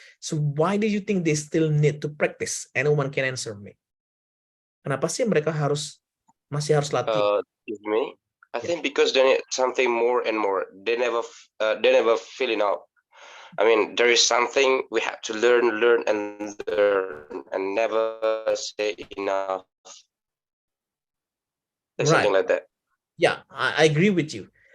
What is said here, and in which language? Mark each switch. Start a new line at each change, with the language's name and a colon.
English: So why do you think they still need to practice? Anyone can answer me.
Indonesian: Kenapa sih mereka masih harus latih?
English: Excuse me. I think because they need something more and more. They never fill enough. I mean, there is something we have to learn and never say enough. There's something like that. Yeah, I agree with you.